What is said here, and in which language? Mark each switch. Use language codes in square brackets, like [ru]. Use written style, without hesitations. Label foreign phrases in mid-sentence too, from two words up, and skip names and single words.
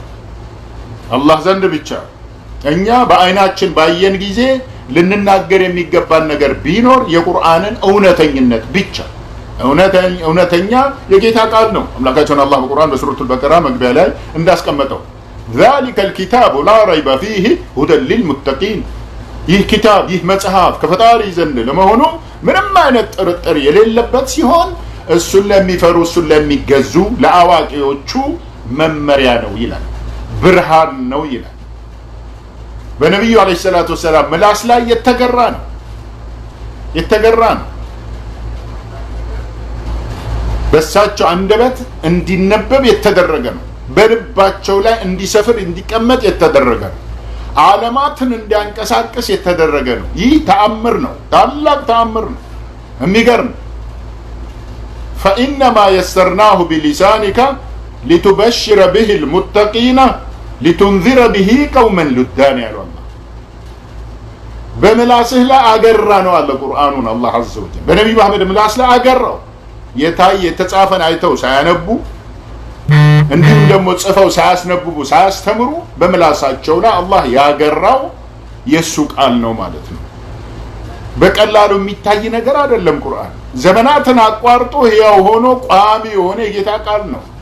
[am] አላህ ዘንድ ብቻ። እኛ በአይናችን ባየን ጊዜ ልንናገር የሚገባን ነገር ቢኖር የቁርአንን እውነተኝነት ብቻ። እውነተኛ የጌታ ቃል ነው። አምላካችን አላህ በቁርአን በሱረቱል በቀራ መግቢያ ላይ እንዳስቀመጠው [ar] ذلك الكتاب لا ريب فيه هدى للمتقين። [am] ይህ ኪታብ ይህ መጽሐፍ ከፈጣሪ ዘንድ ለመሆኑ ምንም አይነት ጥርጥር የሌለበት ሲሆን እሱን ለሚፈሩ እሱን ለሚገዙ ለአዋቂዎቹ መመሪያ ነው ይላል፣ ብርሃን ነው ይላል። በነብዩ [ar] عليه الصلاة والسلام [am] ምላስ ላይ የተገራ ነው። በሳቸው አንደበት እንዲነበብ የተደረገ ነው። በልባቸው ላይ እንዲሰፍር እንዲቀመጥ የተደረገ ነው። ዓለማትን እንዲያንቀሳቅስ የተደረገ ነው። ይህ ተአምር ነው፣ ታላቅ ተአምር ነው። የሚገርም [ar] فإنما يسرناه بلسانك لتبشر به المتقين لتنذر به قوما لدان [am] ያለው አላህ በምላስህ ላይ አገራ ነው አለ ቁርአኑን አላህ [ar] عز وجل [am] በነብዩ መሐመድ ምላስ ላይ አገራው። የታየ የተጻፈን አይተው ሳያነቡ እንዲሁም ደግሞ ጽፈው ሳያስነብቡ ሳያስተምሩ በምላሳቸው ላይ አላህ ያገራው የሱ ቃል ነው ማለት ነው። በቀላሉ የሚታይ ነገር አይደለም። ቁርአን ዘመናትን አቋርጦ ሕያው ሆኖ ቋሚ የሆነ የጌታ ቃል ነው።